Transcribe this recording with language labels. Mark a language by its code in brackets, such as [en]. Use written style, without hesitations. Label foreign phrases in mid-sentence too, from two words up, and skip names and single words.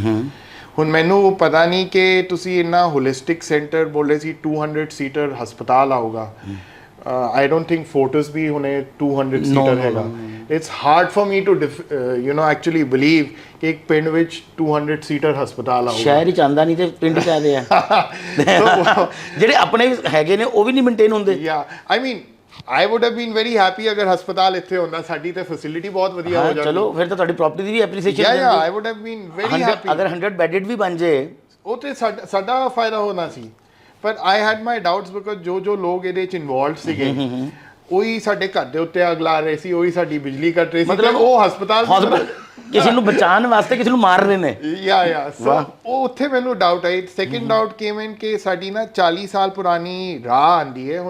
[pa] ਹੁਣ ਮੈਨੂੰ ਪਤਾ ਨਹੀਂ ਕਿ ਤੁਸੀਂ ਇੰਨਾ ਹੋਲਿਸਟਿਕ ਸੈਂਟਰ ਬੋਲੇ ਸੀ 200 ਸੀਟਰ ਹਸਪਤਾਲ ਆਊਗਾ, [en] I don't think [pa] ਫੋਰਟਿਸ ਵੀ ਹੁਣੇ 200 ਸੀਟਰ ਹੈਗਾ। [en] it's hard for me to you know actually believe [pa] ਕਿ ਇੱਕ ਪਿੰਡ ਵਿੱਚ 200 ਸੀਟਰ ਹਸਪਤਾਲ ਆਊਗਾ। ਸ਼ਹਿਰ ਹੀ ਆਂਦਾ ਨਹੀਂ ਤੇ ਪਿੰਡ ਚ ਆਦੇ ਆ ਜਿਹੜੇ ਆਪਣੇ ਹੈਗੇ ਨੇ ਉਹ ਵੀ ਨਹੀਂ ਮੇਨਟੇਨ ਹੁੰਦੇ। [en] ya I mean I would have been very happy [pa] ਅਗਰ ਹਸਪਤਾਲ ਇੱਥੇ ਹੁੰਦਾ, ਸਾਡੀ ਤੇ ਫੈਸਿਲਿਟੀ ਬਹੁਤ ਵਧੀਆ ਹੋ ਜਾਂਦੀ। ਚਲੋ ਫਿਰ ਤਾਂ ਤੁਹਾਡੀ ਪ੍ਰਾਪਰਟੀ ਦੀ ਵੀ ਐਪਰੀਸੀਏਸ਼ਨ ਜਾਂਦੀ। [en] ਯਾ I would have been very happy [pa] ਅਗਰ 100 ਬੈਡਡ ਵੀ ਬਣ ਜੇ ਉਹ ਤੇ ਸਾਡਾ ਫਾਇਦਾ ਹੋਣਾ ਸੀ। ਪਰ [en] I had my doubts because [pa] ਜੋ ਲੋਕ ਇਹਦੇ ਚ ਇਨਵੋਲਵਡ ਸੀਗੇ ਉਹੀ ਸਾਡੇ ਘਰ ਦੇ ਉੱਤੇ ਅੱਗ ਲਾ ਰਹੇ ਸੀ, ਉਹੀ ਸਾਡੀ ਬਿਜਲੀ ਕੱਟ ਰਹੇ ਸੀ, ਮਤਲਬ ਉਹ ਹਸਪਤਾਲ ਕਿਸੇ ਨੂੰ ਬਚਾਉਣ ਵਾਸਤੇ ਕਿਸੇ ਨੂੰ ਮਾਰ ਰਹੇ ਨੇ। [en] ya so [pa] ਉਹ ਉੱਥੇ ਮੈਨੂੰ ਡਾਊਟ ਆਈ। [en] second doubt came in [pa] ਕਿ ਸਾਡੀ ਨਾ 40 ਸਾਲ ਪੁਰਾਣੀ ਰਾਹ ਆਂਦੀ ਹੈ।